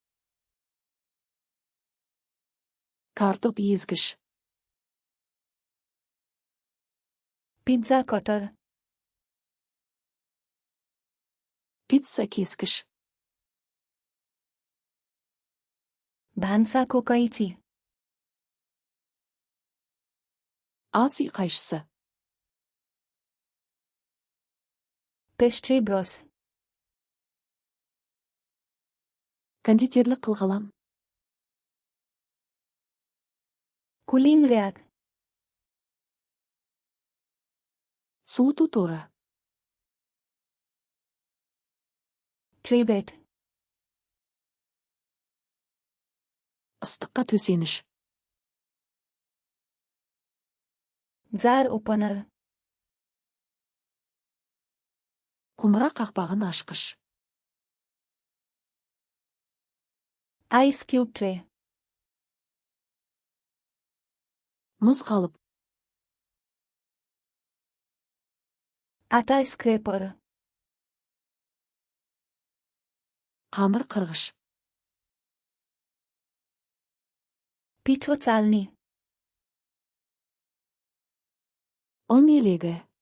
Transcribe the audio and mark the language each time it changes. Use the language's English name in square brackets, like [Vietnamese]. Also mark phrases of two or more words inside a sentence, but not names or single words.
[Kazakh] Картоп езгіш. [Nepali] पिज्जा कटर [Kazakh] Пицца кескіш. [Nepali] भान्साको कैँची [Kazakh] Ас үй қайшысы. [Nepali] पेस्ट्री ब्रस [Kazakh] Кондитерлік қылғалам. [Nepali] कुलिङ र्याक [Kazakh] Суыту торы. [Nepali] ट्रिवेट [Kazakh] Ыстыққа төсеніш. [Nepali] जार ओपनर [Kazakh] Құмыра қақпағын ашқыш. [Nepali] आइस क्यूब ट्रे [Kazakh] Мұз қалып. [Nepali] आटा स्क्रेपर [Kazakh] Қамыр қырғыш. [Nepali] पिठो चाल्नी [Kazakh] ұн елегі.